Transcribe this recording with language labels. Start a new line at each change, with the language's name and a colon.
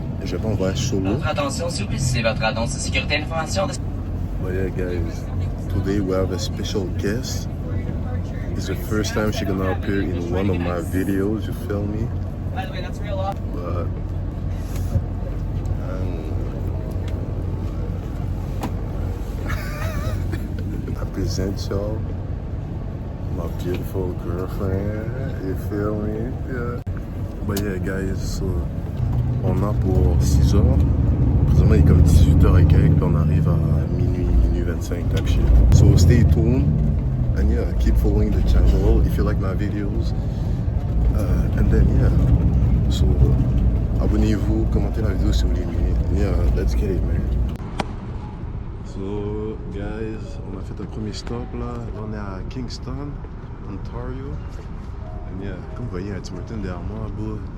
French: Je vais pas en voyage solo. Votre attention, s'il vous plaît, c'est votre annonce de sécurité et information.
English: But yeah, guys, today we have a special guest. It's the first time she's gonna appear in one of my videos, you feel me? By the way, that's real. But I present y'all my beautiful girlfriend, you feel me? Yeah. But yeah, guys, so
French: on a pour 6 heures. Présentement, il est comme 18h et quelques, puis on arrive à minuit 25,
English: type shit. So stay tuned, and yeah, keep following the channel if you like my videos. And then yeah, so
French: abonnez-vous, commentez la vidéo si vous l'aimez.
English: Yeah, let's get it, man. So guys,
French: on a fait un premier stop là. Là on est à Kingston, Ontario.
English: And yeah,
French: comme vous voyez, un Tim Hortons derrière moi, bro.